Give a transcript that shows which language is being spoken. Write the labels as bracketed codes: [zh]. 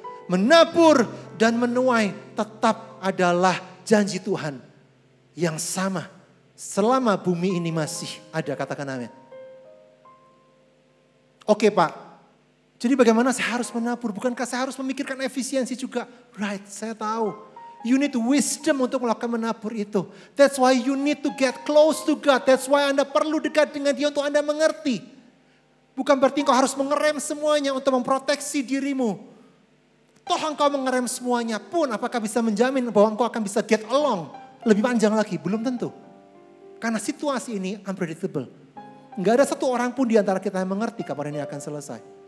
[id] menabur dan menuai tetap adalah janji Tuhan yang sama selama bumi ini masih ada, katakan amin. Oke Pak, jadi bagaimana saya harus menabur? Bukankah saya harus memikirkan efisiensi juga? Right, saya tahu. [en] You need wisdom [id] untuk melakukan menabur itu. [en] That's why you need to get close to God. That's why [id] Anda perlu dekat dengan Dia untuk Anda mengerti. Bukan berarti engkau harus mengerem semuanya untuk memproteksi dirimu. Toh engkau mengerem semuanya pun, apakah bisa menjamin bahwa engkau akan bisa [en] get along [id] lebih panjang lagi? Belum tentu. Karena situasi ini unpredictable. Enggak ada satu orang pun di antara kita yang mengerti kapan ini akan selesai.